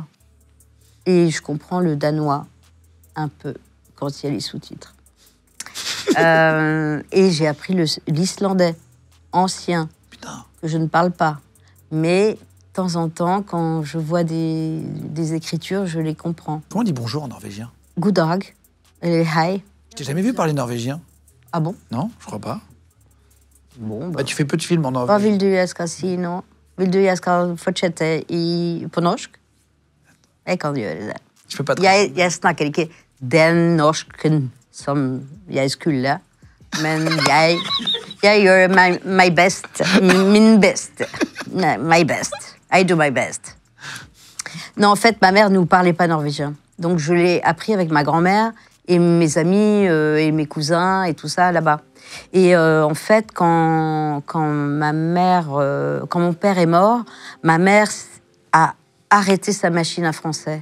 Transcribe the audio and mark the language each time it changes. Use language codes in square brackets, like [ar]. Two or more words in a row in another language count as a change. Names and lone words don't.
[fr] Et je comprends le danois un peu quand il y a les sous-titres. Et j'ai appris l'islandais ancien, Putain. que je ne parle pas. Mais de temps en temps, quand je vois des écritures, je les comprends. Comment on dit bonjour en norvégien? [no] God dag, eller hei. [fr] Je t'ai jamais vu parler norvégien? Ah bon? Non, je crois pas. Bon, Bah, tu fais peu de films en [no] Hva [fr] norvégien. [no] vil du jeg skal si nå? Vil du jeg skal fortsette på norsk? Jeg kan gjøre det. [fr] Je peux pas te... [no] Jeg snakker ikke den norsken som jeg skulle, men jeg gjør [en] my best. [no] Min best. [en] My best. I do my best. [fr] Non, en fait, ma mère ne nous parlait pas norvégien. Donc, je l'ai appris avec ma grand-mère et mes amis et mes cousins et tout ça là-bas. Et en fait, quand mon père est mort, ma mère a arrêté sa machine à français.